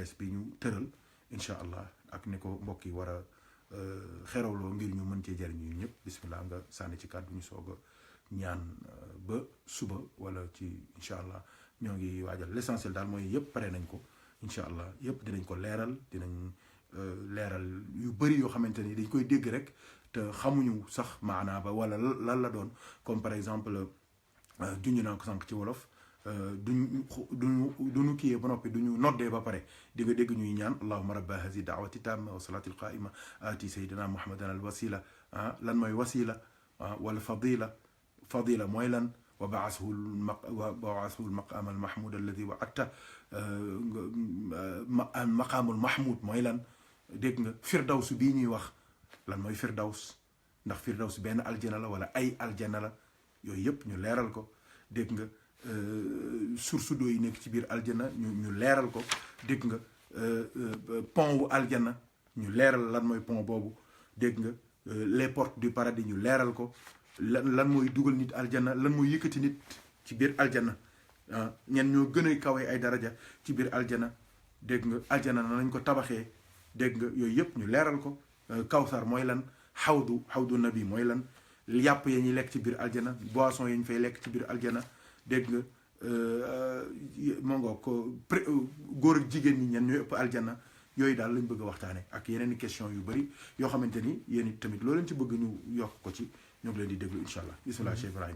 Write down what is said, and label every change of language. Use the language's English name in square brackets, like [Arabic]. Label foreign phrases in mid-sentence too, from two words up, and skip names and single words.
[Wolof] bees bi ñu tëral [Arabic] إن شاء الله [Wolof] ak ni ko mbokk yi war a xerawloo ngir ñu mën cee jëriñu ñun ñëpp bismillah nga sànni ci kàddu ñu soog a ñaan ba suba wala ci [Arabic] إن شاء الله [Wolof] ñoo ngi waajal l'essentiel daal mooy yëpp pare nañ ko [Arabic] إن شاء الله [Wolof] yëpp dinañ ko leeral, dinañ leeral yu bëri yoo xamante ni dañ koy dégg rek te xamuñu sax maanaa ba wala lan la doon, [French] comme par exemple [Wolof] junj naa ko sànq ci wolof duñu kiyee ba noppi duñu noddee ba pare di nga dégg ñuy ñaan [Arabic] اللهم رب هذه الدعوة التامة والصلاة القائمة آت سيدنا محمدا الوسيلة [Wolof] lan mooy wasila wala fadila mooy lan [Arabic] وبعثه المقام المحمود الذي وعدته المقام المحمود [Wolof] mooy lan dégg nga firdaws bii ñuy wax lan mooy firdaws ndax firdaws benn aljana la wala ay aljana la yooyu yëpp ñu leeral ko dégg nga [French] source d'eau [Wolof] yi nekk ci biir aljana ñu leeral ko dégg nga pont wu aljana ñu leeral lan mooy pont boobu dégg nga [French] les portes du paradis [Wolof] ñu leeral ko lan mooy dugal nit aljana lan mooy yëkkati nit ci biir aljana ñen ñoo gën a kawe ay daraja ci biir aljana dégg nga aljana na lañ ko tabaxee dégg nga yooyu yëpp ñu leeral ko kawsar mooy lan xawdu nabi mooy lan yàpp ya ñuy lekk ci biir aljana boisson ya ñu fay lekk ci biir aljana dégg nga moo nga ko góor ak jigéen ñi ñen ñooy ëpp aljana yooyu daal lañ bëgg a waxtaane ak yeneen i question yu bëri yoo xamante ni yéen it tamit loo leen ci bëgg ñu yokk ko ci ñoo ngi leen di déglu [Arabic] إن شاء الله [Wolof] bisimilah Cheikh Ibrahima.